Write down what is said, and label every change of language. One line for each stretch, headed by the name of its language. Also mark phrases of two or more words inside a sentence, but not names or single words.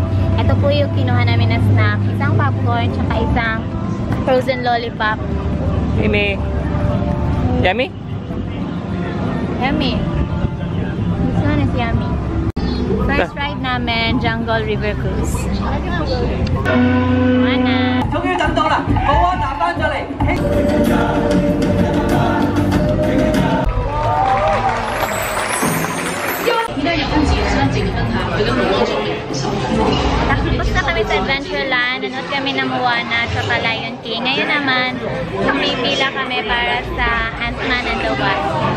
Filipino: Ito po yung kinuha namin na snack. Isang popcorn, tsaka isang
English: frozen lollipop.
Filipino: Ini yummy?
English: Yummy. This one is yummy. First ride
Filipino: namin, Jungle River Cruise. Mana?
Cantonese: 終於等到啦！好啊，打返咗嚟。
Filipino: Tapos na kami sa Adventureland, nanood kami ng Moana at saka Lion King. Ngayon naman, pumipila kami para sa Ant-Man and the Wasp.